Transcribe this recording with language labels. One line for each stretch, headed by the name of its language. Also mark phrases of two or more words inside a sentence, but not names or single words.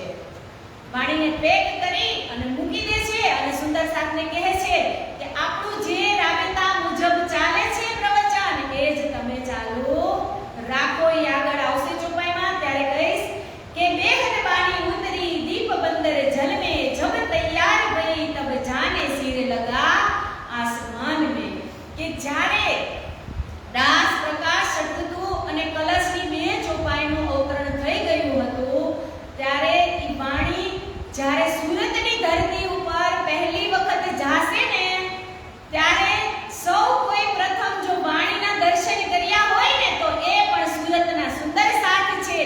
Gujarati: વાણીને પેક કરી અને મૂકી દે છે અને સુંદર સાથને કહે છે કે આપણું જે રાબેતા મુજબ ચાલે છે પ્રવચન એ જ તમે ચાલુ રાખો. એ આગળ આવશે ચોપાઈમાં ત્યારે કહીશ કે
Hindi: बेहद बानी उतरी दीप बंदर जल में जब तैयार भई तब जाने सिर लगा आसमान में,
Gujarati: કે જ્યારે દાસ પ્રકાશ ચડતું અને કલશની બે ચોપાઈનું અવતરણ થઈ ગયું હતું ત્યારે ઈ વાણી જ્યારે સુરતની ધરતી ઉપર પહેલી વખત જાશે ને ત્યારે સૌ કોઈ પ્રથમ જો વાણીના દર્શન કર્યા હોય ને તો એ પણ સુરતના સુંદર સાથ છે.